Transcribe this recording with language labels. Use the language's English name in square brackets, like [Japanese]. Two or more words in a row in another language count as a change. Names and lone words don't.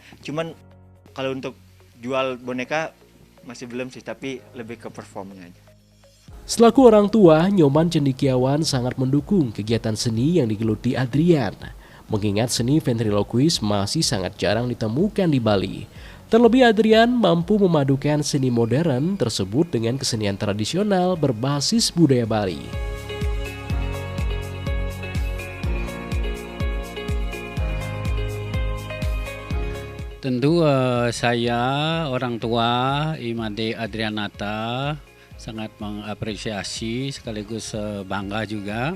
[Indonesian] Cuman kalau untuk jual boneka masih belum sih, tapi lebih ke performnya aja. Selaku orang tua, Nyoman Cendikiawan sangat mendukung kegiatan seni yang digeluti Adrian. Mengingat seni ventriloquist masih sangat jarang ditemukan di Bali. Terlebih Adrian mampu memadukan seni modern tersebut dengan kesenian tradisional berbasis budaya Bali. Tentu saya, orang tua Imade Adrianata sangat mengapresiasi sekaligus bangga juga.